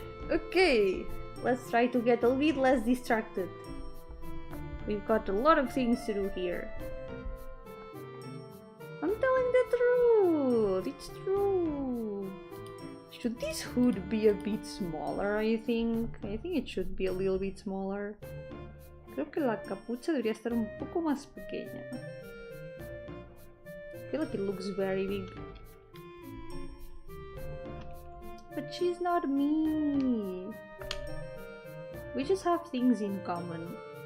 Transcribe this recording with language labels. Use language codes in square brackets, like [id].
[en] Okay, let's try to get a little bit less distracted. We've got a lot of things to do here. I'm telling the truth. It's true. Should this hood be a bit smaller, I think? I think it should be a little bit smaller. [es] Creo que la capucha debería estar un poco más pequeña. [en] I feel like it looks very big. But she's not me. We just have things in common.